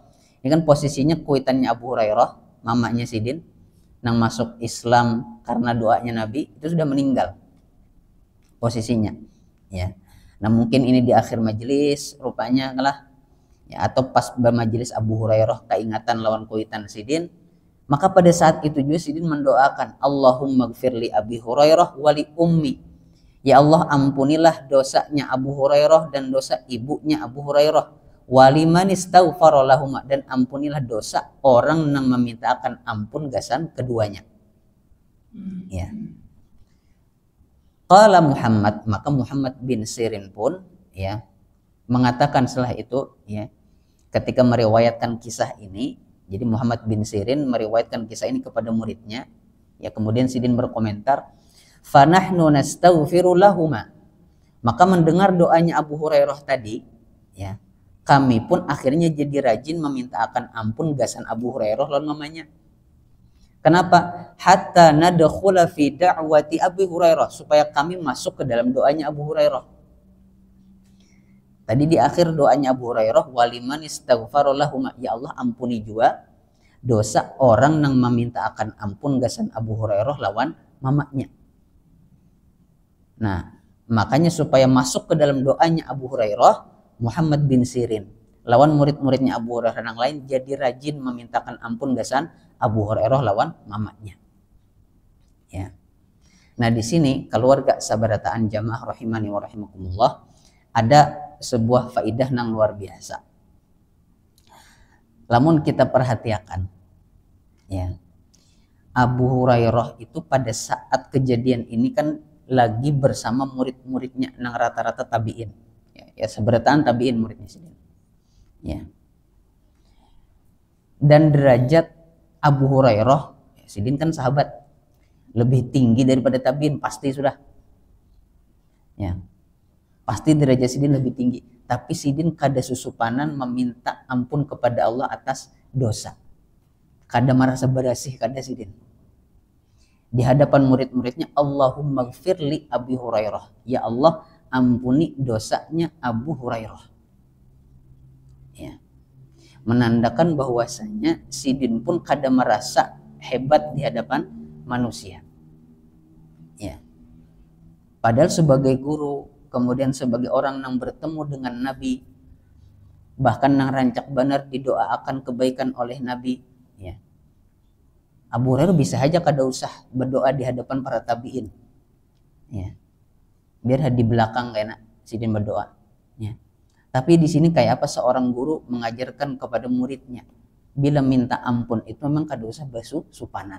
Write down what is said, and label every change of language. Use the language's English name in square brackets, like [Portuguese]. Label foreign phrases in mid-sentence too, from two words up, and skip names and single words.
[Indonesian] Ini kan posisinya kuitannya Abu Hurairah, mamanya Sidin, yang masuk Islam karena doanya Nabi, itu sudah meninggal posisinya. Ya. Nah mungkin ini di akhir majelis rupanya lah. Ya, atau pas bermajelis Abu Hurairah keingatan lawan kuitan Sidin, maka pada saat itu juga Sidin mendoakan [Arabic] Allahumma gfirli Abi Hurairah wali ummi. [Indonesian] Ya Allah, ampunilah dosanya Abu Hurairah dan dosa ibunya Abu Hurairah, [Arabic] wali man istaghfara lahuma, [Indonesian] dan ampunilah dosa orang yang memintakan ampun gasan keduanya. Ya. Qala Muhammad, maka Muhammad bin Sirin pun ya mengatakan setelah itu ya, ketika meriwayatkan kisah ini, jadi Muhammad bin Sirin meriwayatkan kisah ini kepada muridnya, ya kemudian Sidin berkomentar, [Arabic] "Fanahnu nastaghfiru lahuma." [Indonesian] Maka mendengar doanya Abu Hurairah tadi, ya, kami pun akhirnya jadi rajin meminta akan ampun gasan Abu Hurairah lawan mamanya. Kenapa? [Arabic] Hatta nadkhula fi da'wati Abi Hurairah, [Indonesian] supaya kami masuk ke dalam doanya Abu Hurairah. Tadi di akhir doanya Abu Hurairah, [Arabic] waliman istaghfara lahum, [Indonesian] ya Allah ampuni juga dosa orang yang meminta akan ampun gasan Abu Hurairah lawan mamanya. Nah, makanya supaya masuk ke dalam doanya Abu Hurairah, Muhammad bin Sirin lawan murid-muridnya Abu Hurairah yang lain jadi rajin memintakan ampun gasan Abu Hurairah lawan mamanya. Ya. Nah, di sini keluarga sabarataan jamaah [Arabic] rahimani wa rahimakumullah, [Indonesian] ada sebuah faidah yang luar biasa. Lamun kita perhatikan, ya, Abu Hurairah itu pada saat kejadian ini kan lagi bersama murid-muridnya yang rata-rata tabiin, ya seberataan tabiin muridnya sendiri, ya. Dan derajat Abu Hurairah, Sidin kan sahabat, lebih tinggi daripada tabiin pasti sudah, ya. Pasti derajat Sidin lebih tinggi. Tapi Sidin [Banjar] kada susupanan [Indonesian] meminta ampun kepada Allah atas dosa. [Banjar] Kada merasa berasih, kada Sidin. [Indonesian] Di hadapan murid-muridnya, [Arabic] Allahumma gfir li Abi Hurairah. [Indonesian] Ya Allah, ampuni dosanya Abu Hurairah. Ya. Menandakan bahwasanya Sidin pun kada merasa hebat di hadapan manusia. Ya. Padahal sebagai guru, kemudian sebagai orang yang bertemu dengan Nabi, bahkan yang rancak benar didoakan kebaikan oleh Nabi, ya. Abu Hurairah bisa aja [Banjar] kada usah [Indonesian] berdoa di hadapan para tabiin, ya. Biar di belakang kayaknya Sidin berdoa, ya. Tapi di sini kayak apa seorang guru mengajarkan kepada muridnya, bila minta ampun itu memang [Banjar] kada usah basuh supanan.